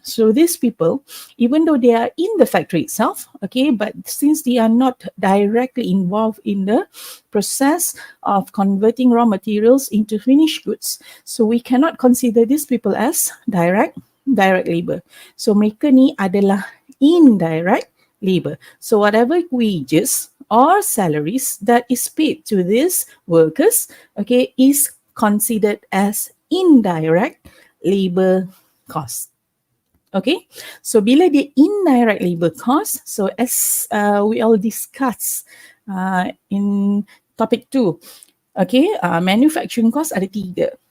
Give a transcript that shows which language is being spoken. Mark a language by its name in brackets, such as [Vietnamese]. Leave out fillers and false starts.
[English] So these people, even though they are in the factory itself, okay, but since they are not directly involved in the process of converting raw materials into finished goods, so we cannot consider these people as direct labor. [Malay] So mereka ni adalah indirect labor. [English] So whatever wages or salaries that is paid to these workers, okay, is considered as indirect labor cost. Okay, so [Malay] bila dia [English] indirect labor cost, so as we all discuss in topic 2, okay, manufacturing cost [Malay] ada 3.